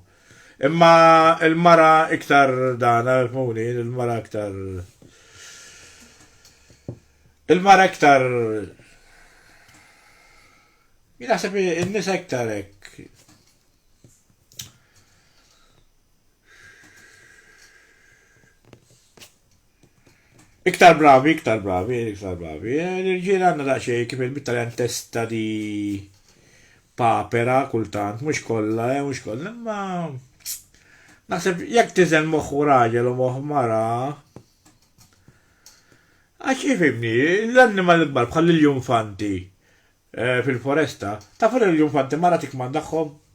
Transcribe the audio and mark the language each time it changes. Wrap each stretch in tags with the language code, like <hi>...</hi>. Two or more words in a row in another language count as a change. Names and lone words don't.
<mt>Imma il-mara iktar dana, ifhmuni, il-mara iktar Jien naħseb in-nisa iktar hekk. Iktar bravi. L-irġiel għandna daqsxejn kif il-Bit-Taljan</mt> <it>testa di papera</it> <mt>kultant, mhux kollha, imma naħseb jekk tiżen moħħu raġel u moħħ mara. Għax ifhimni, l-annimal l-kbar bħal l-infanti fil-foresta, tafu l-infanti mara tikmandaħħom.</mt>